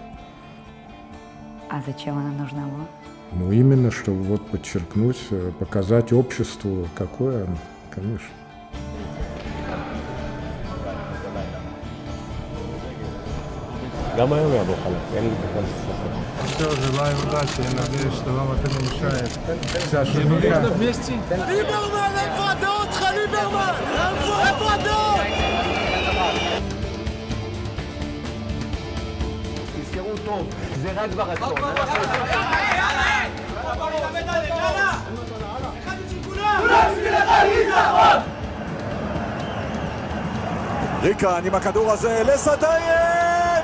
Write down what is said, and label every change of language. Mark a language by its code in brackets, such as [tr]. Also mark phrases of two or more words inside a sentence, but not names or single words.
[ru] А зачем она нужна была? Ну, именно, чтобы вот подчеркнуть, показать обществу, какое оно, конечно. [he] גם היום יעבור חלק, אין לי בכלל ספק. [ru] Все, желаю удачи, я надеюсь, что вам это не мешает. Саша, [he] ליברמן, איפה הדעות שלך, ליברמן? איפה הדעות? תזכרו טוב, זה רק ברצון. ריקן עם הכדור הזה לסדייב!